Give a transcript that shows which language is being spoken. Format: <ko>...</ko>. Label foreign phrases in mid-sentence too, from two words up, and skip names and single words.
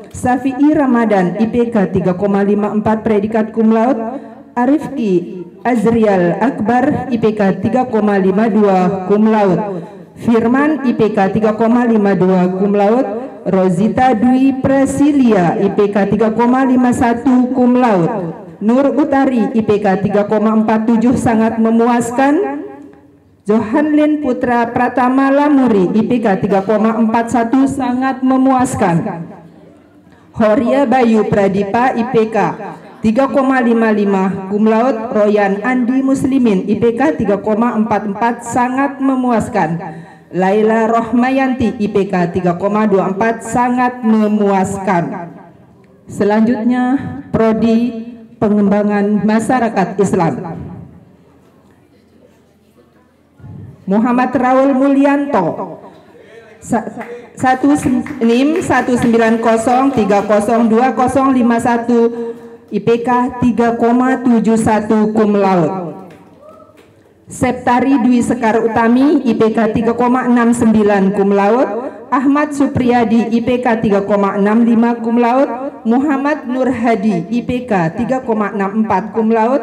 <id>Safi'i Ramadan, IPK 3,54, predikat</id> <la>cum laude.</la> <id>Arifki Azrial Akbar, IPK 3,52,</id> <la>cum laude.</la> <id>Firman, IPK 3,52,</id> <la>cum laude.</la> <id>Rosita Dwi Prasilia, IPK 3,51,</id> <la>cum laude.</la> <id>Nur Utari, IPK 3,47, sangat memuaskan. Johanlin Putra Pratama Lamuri, IPK 3,41, sangat memuaskan. Horia Bayu Pradipa, IPK 3,55,</id> <la>cum laude.</la> <id>Royan Andi Muslimin, IPK 3,44, sangat memuaskan. Laila Rohmayanti, IPK 3,24, sangat memuaskan. Selanjutnya, Prodi Pengembangan Masyarakat Islam. Muhammad Raul Mulyanto, NIM 190302051, IPK 3,71,</id> <la>cum laude.</la> <id>Septari Dwi Sekar Utami, IPK 3,69,</id> <la>cum laude.</la> <id>Ahmad Supriyadi, IPK 3,65,</id> <la>cum laude.</la> <id>Muhammad Nur Hadi, IPK 3,64,</id> <la>cum laude.</la>